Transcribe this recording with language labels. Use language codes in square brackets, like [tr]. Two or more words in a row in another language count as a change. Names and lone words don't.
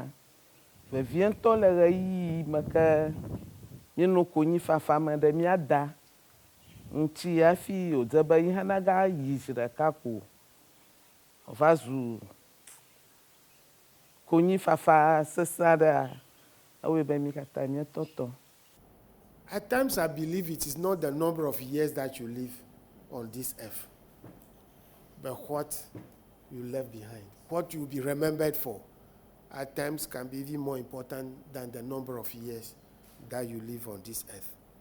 [ee] Vevie ŋutɔ le ɣeyiɣi me ke míenɔ konyifafa me ɖe mía da ŋuti hafi wòdze be yi hã nagayi zi ɖeka ko wòva zu konyifafa sesẽ aɖea, ewoe be mí katã míetɔtɔ. [en] At times I believe it is not the number of years that you live on this earth, but what you left behind, what you will be remembered for. At times can be even more important than the number of years that you live on this earth.